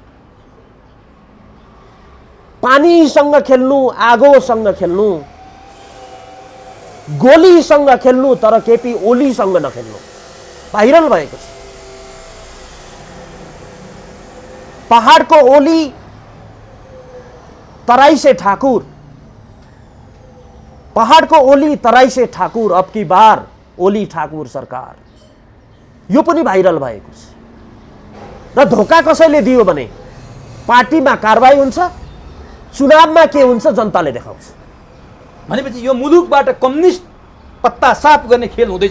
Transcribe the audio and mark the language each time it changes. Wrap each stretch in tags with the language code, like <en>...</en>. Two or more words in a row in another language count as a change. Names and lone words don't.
<ne>पानीसँग खेल्नु, आगोसँग खेल्नु, गोलीसँग खेल्नु, तर केपी ओलीसँग नखेल्नु। भाइरल भएको छ। पहाडको ओली</ne> <hi>तराई से ठाकुर,</hi> <ne>पहाडको ओली</ne> <hi>तराई से ठाकुर, अब की बार ओली ठाकुर सरकार।</hi> <ne>यो पनि भाइरल भएको छ। र धोका कसैले दियो भने पार्टीमा कारबाही हुन्छ, चुनावमा के हुन्छ जनताले देखाउँछ। भनेपछि यो मुलुकबाट कम्युनिस्ट पत्ता साफ गर्ने खेल हुँदैछ।</ne>